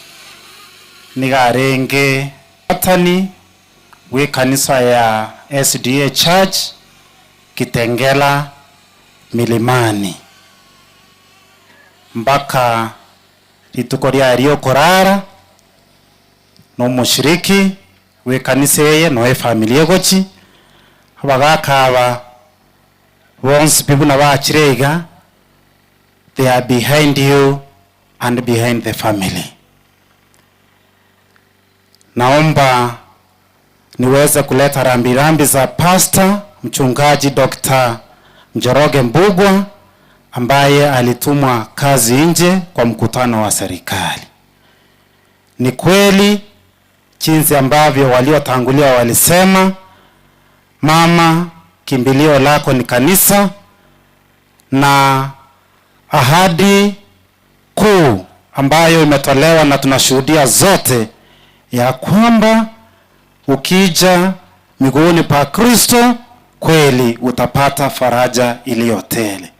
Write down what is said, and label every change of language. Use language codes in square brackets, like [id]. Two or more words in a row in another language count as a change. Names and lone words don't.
[guz] nigarenge atani we kanisa ya SDA Church Kitengela Milimani mpaka rituko rya korara no mushiriki we kanisa ye no familia gochi bagakaba bonse bibuna bachirega. [en] They are behind you and behind the family. [sw] Naomba niweze kuleta rambirambi za Pastor Mchungaji Dr. Njoroge Mbugwa ambaye alitumwa kazi nje kwa mkutano wa serikali. Ni kweli jinsi ambavyo waliotangulia walisema, mama, kimbilio lako ni kanisa, na ahadi kuu ambayo imetolewa na tunashuhudia zote ya kwamba ukija miguuni pa Kristo kweli utapata faraja iliyotele.